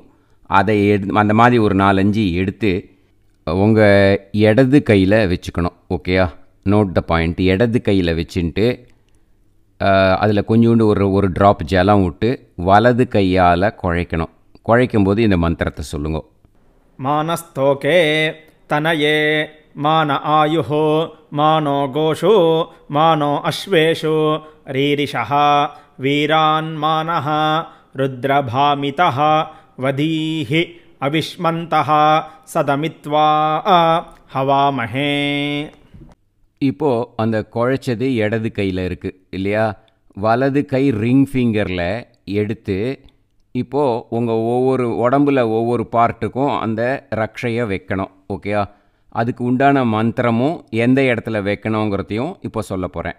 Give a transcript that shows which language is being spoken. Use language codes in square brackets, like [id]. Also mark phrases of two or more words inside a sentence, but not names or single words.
[ta] அதை அந்த மாதிரி ஒரு 4-5 எடுத்து உங்கள் இடது கையில் வச்சுக்கணும். [en] ஓகேயா? note the point. [ta] இடது கையில் வச்சுட்டு அதில் கொஞ்சோண்டு ஒரு ட்ராப் ஜலம் விட்டு வலது கையால் குழைக்கணும். குழைக்கும் போது இந்த மந்திரத்தை சொல்லுங்க. [sa] मानस्तोके तनये मान आयुः मानो गोषु मानो अश्वेषु रीरिषः वीरान्मानः रुद्रभामितः वदीः अविष्मन्तः सदमित्वा हवामहे. [ta] இப்போது அந்த குழைச்சது இடது கையில் இருக்குது இல்லையா? வலது கை [en] ring fingerில் [ta] எடுத்து இப்போது உங்கள் ஒவ்வொரு உடம்புல ஒவ்வொரு பார்ட்டுக்கும் அந்த ரக்ஷையை வைக்கணும். ஓகேயா? அதுக்கு உண்டான மந்திரமும் எந்த இடத்துல வைக்கணுங்கிறதையும் இப்போ சொல்ல போகிறேன்.